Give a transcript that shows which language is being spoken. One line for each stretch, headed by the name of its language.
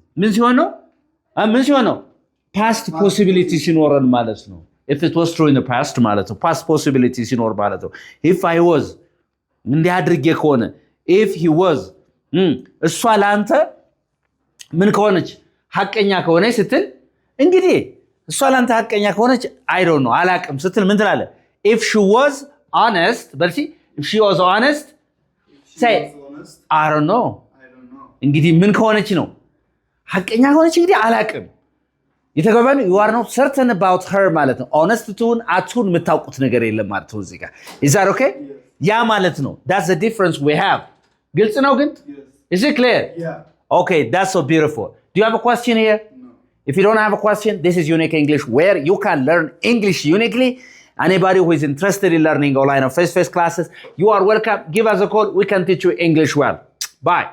Amharic: ምን ሲሆን ነው? past possibility ሲኖረን ማለት ነው።
English: if it was true in the past
Amharic: ማለት ነው። past possibility ሲኖር ማለት ነው። if I was እንዲህ አድርጌ ከሆነ if he was እሷ ለአንተ ምን ከሆነች ሐቀኛ ከሆነች ስትል እንግዲህ እሷ ለአንተ ሐቀኛ ከሆነች
English: I don't know
Amharic: አላቅም ስትል ምን ትላለህ?
English: if she was honest በልሲ if she was honest say Honest, I don't know I don't know.
Amharic: እንግዲህ ምን ከሆነች ነው? ሐቀኛ ከሆነች እንግዲህ አላቅም። የተገባን
English: you are not certain about her
Amharic: ማለት ነው። honest ትሁን አትሁን የምታውቁት ነገር የለም ማለት ነው። እዚህ ጋር
English: is that okay?
Amharic: ያ ማለት ነው።
English: that's the difference we have።
Amharic: ግልጽ ነው ግን?
English: Yes. is it clear? Yeah. okay, that's so beautiful. do you have a question here? No. If you don't have a question, this is Unique English, where you can learn English uniquely. Anybody who is interested in learning online or face-to-face classes, you are welcome. Give us a call. We can teach you English well. Bye.